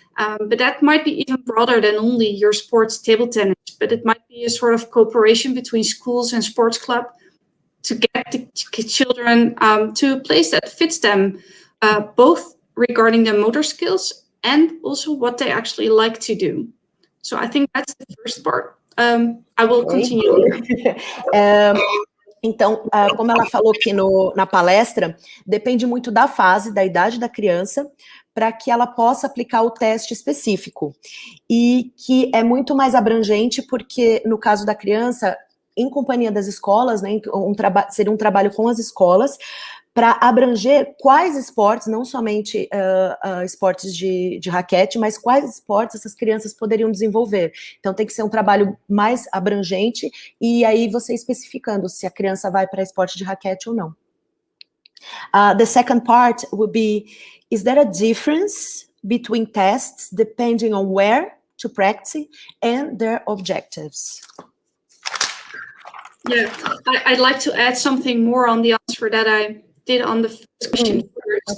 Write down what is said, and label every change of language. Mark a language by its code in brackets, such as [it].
[en] But that might be even broader than only your sports table tennis, but it might be a sort of cooperation between schools and sports club to get the children to a place that fits them, both regarding their motor skills and also what they actually like to do. So I think that's the first part. I will continue. [pt] Então, como ela falou aqui na palestra, depende muito da fase, da idade da criança, para que ela possa aplicar o teste específico. E que é muito mais abrangente, porque no caso da criança, em companhia das escolas, né, seria um trabalho com as escolas, para abranger quais esportes, não somente esportes de raquete, mas quais esportes essas crianças poderiam desenvolver. Então tem que ser um trabalho mais abrangente, e aí você especificando se a criança vai para esporte de raquete ou não. [en] The second part would be, is there a difference between tests depending on where to practice and their objectives? Yeah, I'd like to add something more on the answer that I did on the first question first.